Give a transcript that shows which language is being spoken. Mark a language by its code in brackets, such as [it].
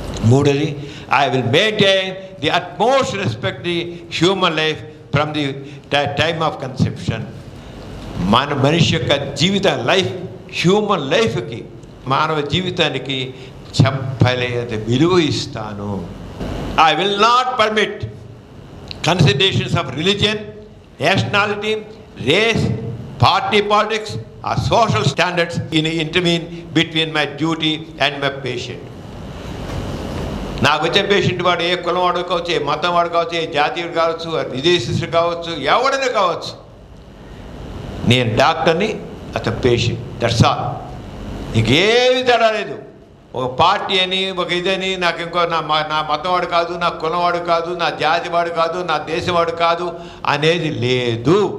[te] మూడోది, [en] I will maintain the utmost respect the human life from the time of conception. [te] మనిషి యొక్క జీవిత life, human లైఫ్కి, మానవ జీవితానికి చెప్పలేనంత విలువ ఇస్తాను. [en] I will not permit considerations of religion, nationality, race, party politics or social standards intervene between my duty and my patient. [te] నాకు వచ్చే పేషెంట్ వాడు ఏ కులం వాడు కావచ్చు, ఏ మతం వాడు కావచ్చు, ఏ జాతీయుడు కావచ్చు, విదేశీయుడు కావచ్చు, ఎవడైనా కావచ్చు, నేను డాక్టర్ని, అతను పేషెంట్. [en] That's all. [te] ఇంకేమి తేడా లేదు. ఒక పార్టీ అని, ఒక ఇదని, నాకు ఇంకో నా మతం వాడు కాదు, నా కులం వాడు కాదు, నా జాతి వాడు కాదు, నా దేశం వాడు కాదు అనేది లేదు.